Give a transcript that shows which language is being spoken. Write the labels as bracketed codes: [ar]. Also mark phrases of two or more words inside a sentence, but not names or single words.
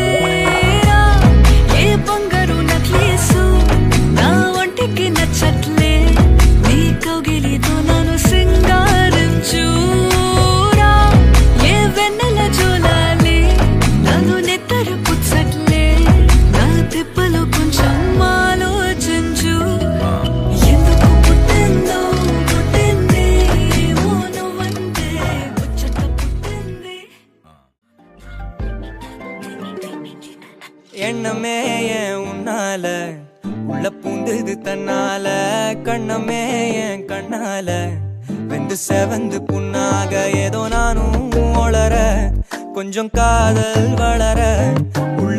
[te] ఏ బంగారు నక్లీసు నా ఒంటికి నచ్చట్లే నీ కౌగిలితో నన్ను సింగారించూరా ఏ వెన్నెల జోలాలి నన్ను నెత్తర పుచ్చట్లే నా తిప్పలు కొంచెం ఆలోచించు ఎందుకు పుట్టిందో పుట్టింది ఓ నువ్వంటే ముచ్చట పుట్టింది [ta] எண்ணமே ஏன் உன்னால உள்ள பூந்தது தன்னால கண்ணமே என் கண்ணால வெந்து செவந்து புண்ணாக ஏதோ நானும் ஒளர கொஞ்சம் காதல் வளர உள்ள